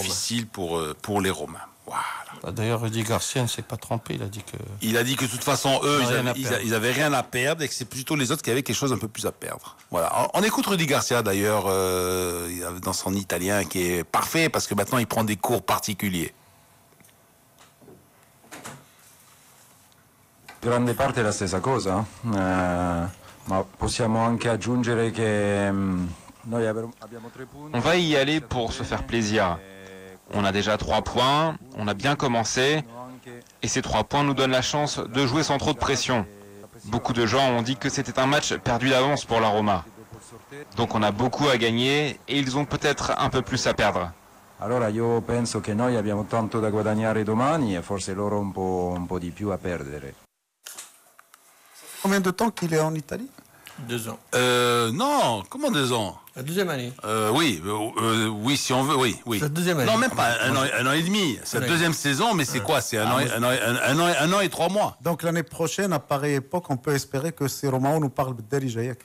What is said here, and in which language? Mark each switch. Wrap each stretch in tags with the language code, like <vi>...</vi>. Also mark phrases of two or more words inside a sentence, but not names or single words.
<fr>difficile pour les Romains. Voilà. D'ailleurs, Rudy Garcia ne s'est pas trompé. Il a dit que. Il a dit que de toute façon, eux, Rien à perdre. ils avaient rien à perdre et que c'est plutôt les autres qui avaient quelque chose un peu plus à perdre. Voilà. On écoute Rudy Garcia d'ailleurs dans son italien qui est parfait parce que maintenant il prend des cours particuliers.</fr> <it>Grande parte è la stessa cosa, ma possiamo anche aggiungere che noi abbiamo 3 punti.</it> <fr>On va y aller pour se faire plaisir. On a déjà 3 points, on a bien commencé, et ces 3 points nous donnent la chance de jouer sans trop de pression. Beaucoup de gens ont dit que c'était un match perdu d'avance pour la Roma. Donc on a beaucoup à gagner, et ils ont peut-être un peu plus à perdre.</fr> <it>Allora io penso che noi abbiamo tanto da guadagnare domani e forse loro un po' di più a perdere.</it> <fr>Combien de temps qu'il est en Italie? 2 ans. Non, comment 2 ans? La deuxième année. Oui, si on veut, oui. C'est la deuxième année. Non, même pas un an et demi. C'est la deuxième saison, mais c'est quoi? C'est un an et 3 mois. Donc l'année prochaine, à pareille époque, on peut espérer que ces Romano nous parlent d'Eri Jayak.</fr>